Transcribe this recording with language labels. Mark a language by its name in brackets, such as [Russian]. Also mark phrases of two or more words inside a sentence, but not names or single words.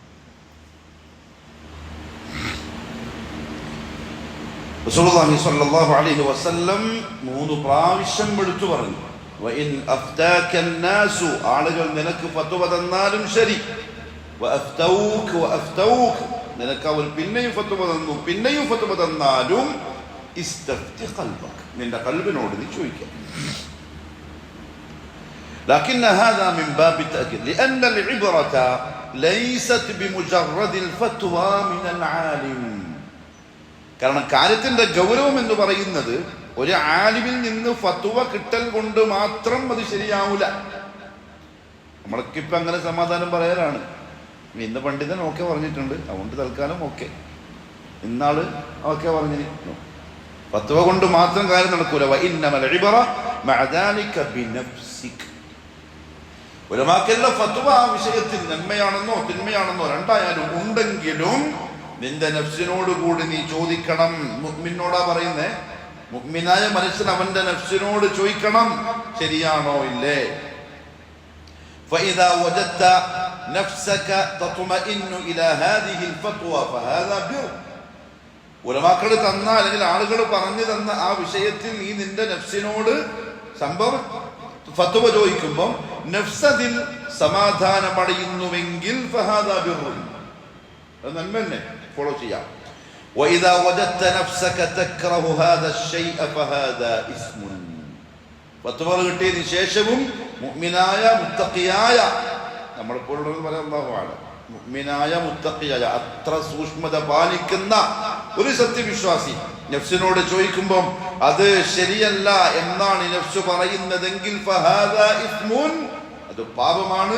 [Arabic] رسول الله صلى الله عليه وسلم [Malayalam] 3 പ്രാവശ്യം എടുത്തു പറഞ്ഞു, [Arabic] وإن أفتاك الناس, [Malayalam] ആളുകൾ നിനക്ക് ഫത്വ തന്നാലും ശരി, വഅഫ്തൗക, നിനക്ക് അവർ പിന്നെയും ഫത്വ തന്നു, പിന്നെയും ഫത്വ തന്നാലും [Arabic] استفت قلبك, [Malayalam] നിന്റെ ഖൽബിനോട് നീ ചോദിക്കുക. [Arabic] لكن هذا من باب التأكيد لأن العبرة ليست بمجرد الفتوى من العالم. [Malayalam] കാരണം കാര്യത്തിന്റെ ഗൗരവം എന്ന് പറയുന്നത് ഒരു ആലിമിൽ നിന്ന് ഫത്വ കിട്ടൽ കൊണ്ട് മാത്രം അത് ശരിയാവൂല. നമ്മൾക്കിപ്പോ അങ്ങനെ സമാധാനം പറയാനാണ്, ഇന്ന് പണ്ഡിതൻ ഓക്കെ പറഞ്ഞിട്ടുണ്ട്, അതുകൊണ്ട് തൽക്കാലം ഓക്കെ, ഇന്നാള് ഓക്കെ പറഞ്ഞിരിക്കുന്നു. ഫത്വ കൊണ്ട് മാത്രം കാര്യം നടക്കൂല. [Arabic] وإنما العبرة مع ذلك بنفسك. [Malayalam] ഉലമാക്കല്ല ഫത്വ ആ വിഷയത്തിൽ നന്മയാണെന്നോ തിന്മയാണെന്നോ രണ്ടായാലും ഉണ്ടെങ്കിലും നിന്റെ നഫ്സിനോട് കൂടി നീ ചോദിക്കണം. മുഅ്മിനോടാ പറയുന്നേ, മുഅ്മിനായ മനുഷ്യൻ അവന്റെ നഫ്സിനോട് ചോദിക്കണം, ശരിയാണോ ഇല്ലേ. [Arabic] فإذا وجدت نفسك تطمئن إلى هذه الفتوى فهذا بر. [Malayalam] ഉലമാക്കൾ തന്ന അല്ലെങ്കിൽ ആളുകൾ പറഞ്ഞു തന്ന ആ വിഷയത്തിൽ നീ നിന്റെ നഫ്സിനോട് ഫത്വ ചോദിക്കുമ്പോൾ നഫ്സതിൽ സമാധാനമടയുന്നുവെങ്കിൽ [Arabic] فهذا بر, [Malayalam] അത് നന്മ തന്നെ, ഫോളോ ചെയ്യാം. [Arabic] وإذا وجدت نفسك تكره هذا الشيء فهذا اسم. [Malayalam] ഫത്വ കിട്ടിയതിന് ശേഷവും മുഅ്മിനായ മുത്തഖിയായ, നമ്മളിപ്പോഴുള്ളത് പറയാം, [Arabic] الله أعلم, [Malayalam] മുഅ്മിനായ മുത്തഖിയായ അത്ര സൂക്ഷ്മത പാലിക്കുന്ന ഒരു സത്യവിശ്വാസി നഫ്സിനോട് ചോദിക്കുമ്പോൾ അത് ശരിയല്ല എന്നാണ് നഫ്സ് പറയുന്നതെങ്കിൽ [Arabic] فهذا إثم, [Malayalam] അത് പാപമാണ്.